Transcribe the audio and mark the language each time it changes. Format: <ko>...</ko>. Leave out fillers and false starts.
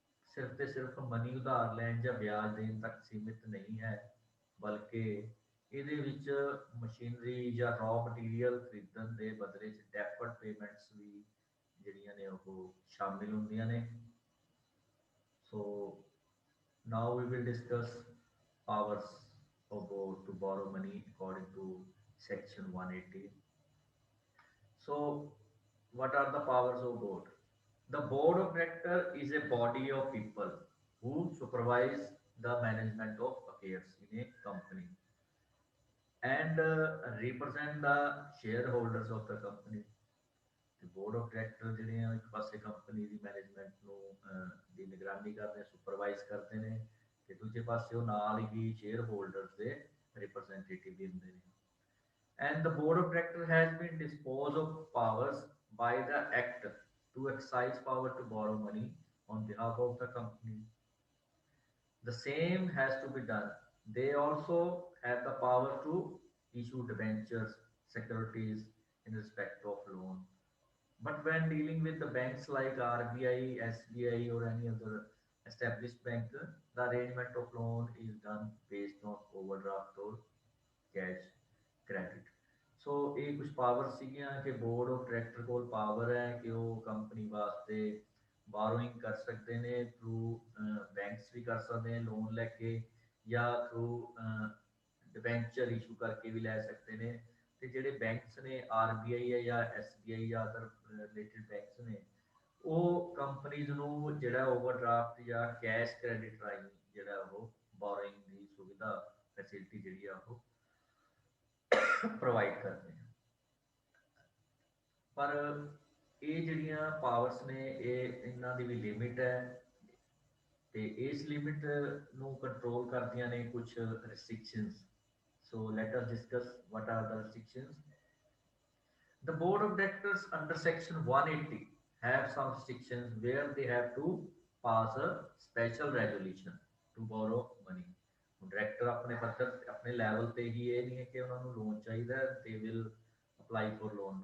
<pa>ਸਿਰਫ ਤੇ ਸਿਰਫ ਮਨੀ ਉਧਾਰ ਲੈਣ ਜਾਂ ਵਿਆਜ ਦੇਣ ਤੱਕ ਸੀਮਿਤ ਨਹੀਂ ਹੈ ਬਲਕਿ ਇਹਦੇ ਵਿੱਚ ਮਸ਼ੀਨਰੀ ਜਾਂ ਰॉ ਮਟੀਰੀਅਲ ਖਰੀਦਣ ਦੇ ਬਦਲੇ 'ਚ ਡੈਫਰਡ ਪੇਮੈਂਟਸ ਵੀ ਜਿਹੜੀਆਂ ਨੇ ਉਹ ਸ਼ਾਮਿਲ ਹੁੰਦੀਆਂ ਨੇ</pa> <en>So now we will discuss powers of board to borrow money according to section 180. So what are the powers of board? The board of director is a body of people who supervise the management of affairs in a company and represent the shareholders of the company. The board of director</en> <pa>ਜਿਹੜੇ ਆ ਇੱਕ ਪਾਸੇ company ਦੀ management ਨੂੰ ਦੀ ਨਿਗਰਾਨੀ ਕਰਦੇ supervise ਕਰਦੇ ਨੇ ਤੇ ਦੂਜੇ ਪਾਸੇ ਉਹ ਨਾਲ ਹੀ ਸ਼ੇਅਰ ਹੋਲਡਰਸ ਦੇ ਰਿਪਰੈਜ਼ੈਂਟੇਟਿਵ ਵੀ ਹੁੰਦੇ ਨੇ</pa> <en>and the board of directors has been disposed of powers by the act to exercise power to borrow money on behalf of the company. The same has to be done. They also have the power to issue debentures, securities in respect of loan. But when dealing with the banks like RBI, SBI, or any other established bank, the arrangement of loan is done based on overdraft or cash credit.</en> <pa>ਸੋ ਇਹ ਕੁਝ power ਸੀਗੀਆਂ ਕਿ board of director ਕੋਲ power ਹੈ ਕਿ ਉਹ company ਵਾਸਤੇ ਬਾਰੋਇੰਗ ਕਰ ਸਕਦੇ ਨੇ ਥਰੂ ਬੈਂਕਸ ਵੀ ਕਰ ਸਕਦੇ ਨੇ ਲੋਨ ਲੈ ਕੇ ਜਾਂ ਥਰੂ ਡਿਬੈਂਚਰ ਇਸ਼ੂ ਕਰਕੇ ਵੀ ਲੈ ਸਕਦੇ ਨੇ ਤੇ ਜਿਹੜੇ ਬੈਂਕਸ ਨੇ ਆਰਬੀਆਈ ਹੈ ਜਾਂ ਐਸਬੀਆਈ ਜਾਂ ਅਦਰ ਰਿਲੇਟਡ ਬੈਂਕਸ ਨੇ ਉਹ ਕੰਪਨੀਜ਼ ਨੂੰ ਜਿਹੜਾ ਓਵਰਡਰਾਫਟ ਜਾਂ ਕੈਸ਼ ਕ੍ਰੈਡਿਟ ਰਾਹੀਂ ਜਿਹੜਾ ਉਹ ਬੋਰਿੰਗ ਦੀ ਸੁਵਿਧਾ ਫੈਸਿਲਿਟੀ ਜਿਹੜੀ ਆ ਉਹ ਪ੍ਰੋਵਾਈਡ ਕਰਦੇ ਆ। ਪਰ ਇਹ ਜਿਹੜੀਆਂ ਪਾਵਰਸ ਨੇ ਇਹ ਇਹਨਾਂ ਦੀ ਵੀ ਲਿਮਿਟ ਹੈ ਤੇ ਇਸ ਲਿਮਿਟ ਨੂੰ ਕੰਟਰੋਲ ਕਰਦੀਆਂ ਨੇ ਕੁਝ restrictions.</pa> <en>So let us discuss what are the restrictions. The board of directors under section 180 have some restrictions where they have to pass a special resolution to borrow money.</en> <hi>Director अपने पत्थर अपने level पे ही ये नहीं है कि उन्होंने loan चाहिए</hi> <en>they will apply for loan.</en>